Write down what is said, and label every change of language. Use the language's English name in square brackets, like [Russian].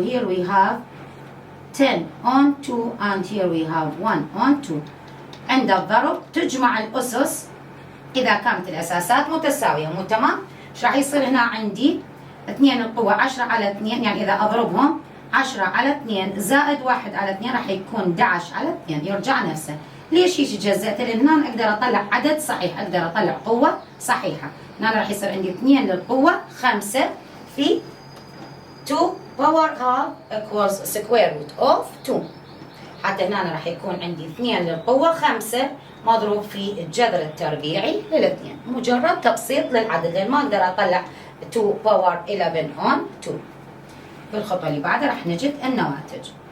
[English] Here we have 10 on 2 and here we have 1 on 2. [Arabic] عند الضرب تجمع الأسس إذا كانت الأساسات متساوية. مو تمام؟ ايش راح يصير هنا عندي؟ 2 القوة 10 على 2 يعني إذا أضربهم 10 على 2 زائد 1 على 2 راح يكون 11 على 2 يرجع نفسه. ليش هيك جزأت؟ لأن هنا أقدر أطلع عدد صحيح، أقدر أطلع قوة صحيحة. هنا راح يصير عندي 2 للقوة 5 في 2 [English] power half equals square root of 2. [Arabic] حتى هنا راح يكون عندي 2 للقوة 5 مضروب في الجذر التربيعي للاثنين. مجرد تبسيط للعدد لأن ما أقدر أطلع 2 power 11 on 2. بالخطوة اللي بعدها راح نجد النواتج.